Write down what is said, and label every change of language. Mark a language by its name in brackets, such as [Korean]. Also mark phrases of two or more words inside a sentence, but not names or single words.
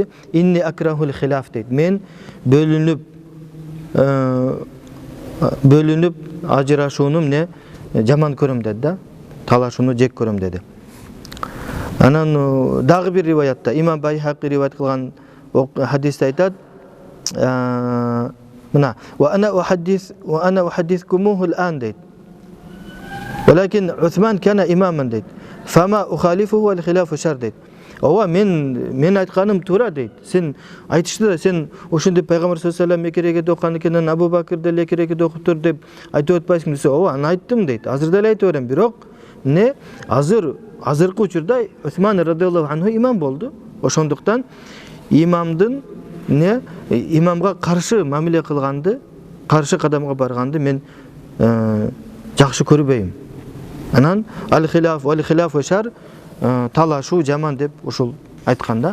[Arabic] إني أكره الخلاف [Kyrgyz] дейт. Мен бөлүнүп ажырашууну эмне жаман көрөм деди да. Талашууну жек көрөм деди. Анан дагы бир риваятта имам Байхақи риваят кылган хадисте айтат, мына [Arabic] وأنا أحدثكموه الآن [Kyrgyz] дейт. [Arabic] ولكن عثمان كان إماما дейт. فما أخالفه والخلاف شر [Kyrgyz] дейт. Ооба, мен айтканым туура дейт. Сен айтышты да, сен ошондой пайгамбар [Arabic] صلى الله عليه وسلم [Kyrgyz] экерекет окуган экенин, Абу Бакыр деле экерекет окуптур деп айтып атпайсың десе, ооба, аны айттым дейт. Азыр деле айтып берем, бирок азыркы учурда Усман [Arabic] رضي الله عنه [Kyrgyz] имам болду. Ошондуктан имамдын имамга каршы мамиле кылганды, каршы кадамга барганды мен жакшы көрбөйм. Анан [Arabic] الخلاف والخلاف شر, [Kyrgyz] талашуу жаман деп ушул айтканда.